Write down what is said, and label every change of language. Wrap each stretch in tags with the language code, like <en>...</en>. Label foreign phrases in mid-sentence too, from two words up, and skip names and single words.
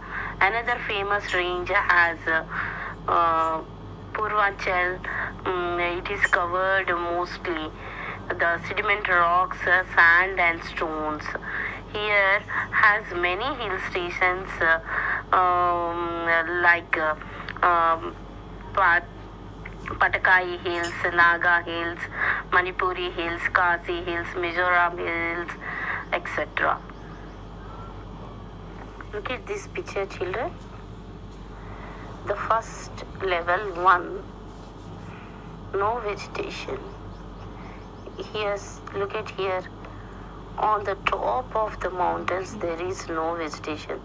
<en>Another famous range has Purvachal. It is covered mostly the sediment rocks, sand and stones. Here has many hill stations like Patakai Hills, Naga Hills, Manipuri Hills, Kasi Hills, Mizoram Hills, etc. Look at this picture, children. The first level 1, no vegetation. Here, look at here. On the top of the mountains, there is no vegetation.</en>